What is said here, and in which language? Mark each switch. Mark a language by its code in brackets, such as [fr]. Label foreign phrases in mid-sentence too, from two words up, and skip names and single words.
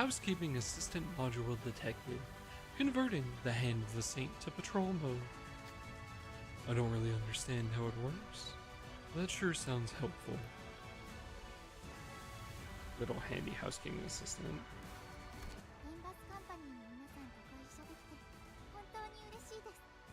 [en] Housekeeping assistant module detected. Converting the Hand of the Saint to patrol mode. I don't really understand how it works. That sure sounds helpful. Little handy housekeeping assistant. [ja] エンバスカンパニーの皆さんとご一緒できて本当に嬉しいです。